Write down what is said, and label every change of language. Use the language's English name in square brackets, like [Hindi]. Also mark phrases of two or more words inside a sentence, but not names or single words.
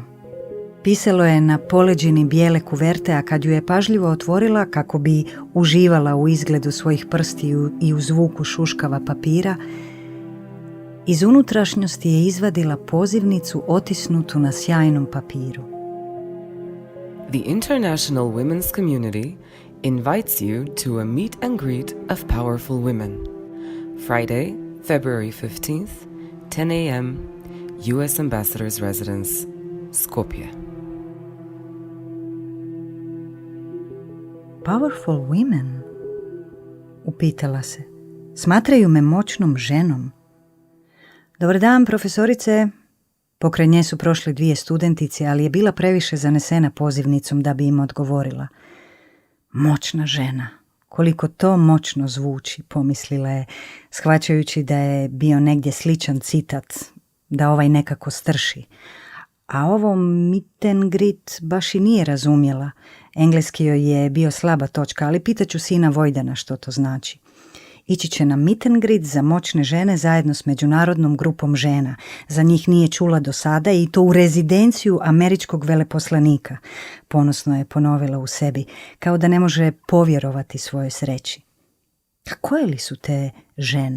[Croatian] Pisalo je na poleđini bijele kuverte, a kad ju je pažljivo otvorila kako bi uživala u izgledu svojih prstiju i u zvuku šuškava papira, iz unutrašnjosti je izvadila pozivnicu otisnutu na sjajnom papiru. [English] The international women's community invites you to a meet and greet of powerful women. Friday, February 15th, 10 a.m., U.S. Ambassador's Residence, Skopje. Powerful women? [Croatian] Upitala se. Smatraju me moćnom ženom. Dobar dan, profesorice. Pokraj nje su prošle 2 studentice, ali je bila previše zanesena pozivnicom da bi im odgovorila. Moćna žena. Koliko to moćno zvuči, pomislila je, shvaćajući da je bio negdje sličan citat, da ovaj nekako strši. A ovo [English] meet and greet [Croatian] baš i nije razumjela. Engleski joj je bio slaba točka, ali pitaću sina Vojdana što to znači. Ići će na [English] meet and greet [Croatian] za moćne žene zajedno s međunarodnom grupom žena. Za njih nije čula do sada i to u rezidenciju američkog veleposlanika. Ponosno je ponovila u sebi, kao da ne može povjerovati svojoj sreći. A koje li su te žene?